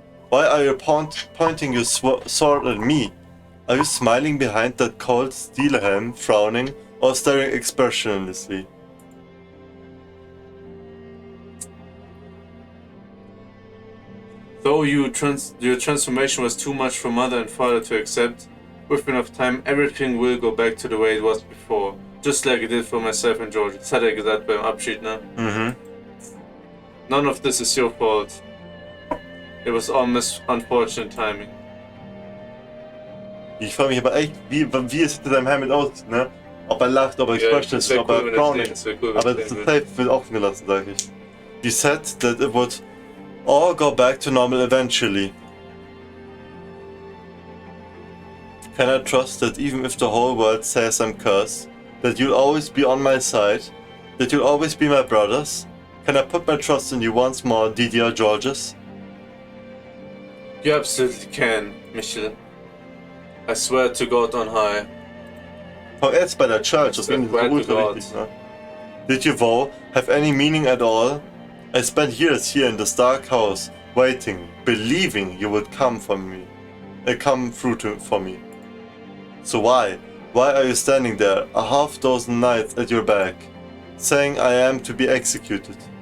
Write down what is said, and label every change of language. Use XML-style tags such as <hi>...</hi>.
<en>Why are you pointing your sword at me? Are you smiling behind that cold steel helm, frowning, or staring expressionlessly? Though your transformation was too much for mother and father to accept, with enough time everything will go back to the way it was before. Just like it did for myself and George.</en> <de>Das hat er gesagt beim Abschied, ne?</de> <en>None of this is your fault. It was all unfortunate timing.</en> <de>Ich frage mich aber echt, wie es hinter deinem Helmet aussieht, ne? Ob er lacht, ob er expressionless ist, ob er frowning. Aber das ist safe, wird offen gelassen, sag ich.</de> <en>You said that it would all go back to normal eventually. Can I trust that even if the whole world says I'm cursed, that you'll always be on my side, that you'll always be my brothers? Can I put my trust in you once more, Didier Georges? You absolutely can, Michel. I swear to God on high.</en> <de>Oh, jetzt bei der Church, das finde ich so ultra wichtig, ne?</de> <en>Did your vow have any meaning at all? I spent years here in this dark house, waiting, believing you would come for me, come through for me. So why are you standing there, a half dozen knights at your back, saying I am to be executed?</en>